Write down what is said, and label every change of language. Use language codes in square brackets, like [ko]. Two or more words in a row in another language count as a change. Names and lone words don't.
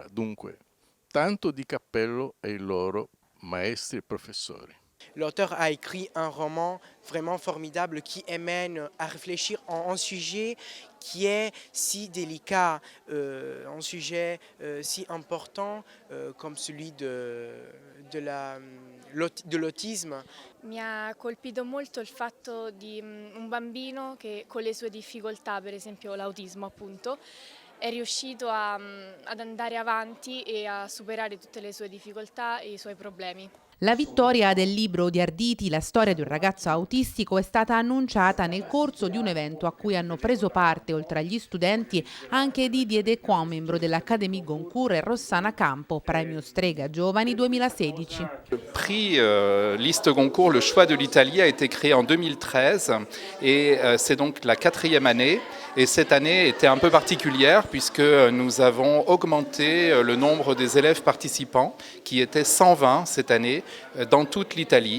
[it] Dunque, tanto di cappello ai loro maestri e professori. [fr] L'auteur a écrit un roman vraiment formidable qui amène à réfléchir en un sujet qui est si délicat, un sujet si important comme celui de l'autisme. [it] Mi ha colpito molto il fatto di un bambino che con le sue difficoltà, per esempio l'autismo appunto, è riuscito ad andare avanti e a superare tutte le sue difficoltà e i suoi problemi. La vittoria del libro di Arditi, la storia di un ragazzo autistico, è stata annunciata nel corso di un evento a cui hanno preso parte, oltre agli studenti, anche Didier Decoing, membro dell'Académie Goncourt, e Rossana Campo, premio Strega Giovani 2016. [fr] Le prix Liste Goncourt, le choix de l'Italie, a été créé en 2013 et c'est donc la 4e année. Et cette année était un peu particulière puisque nous avons augmenté le nombre des élèves participants, qui étaient 120 cette année, dans toute l'Italie.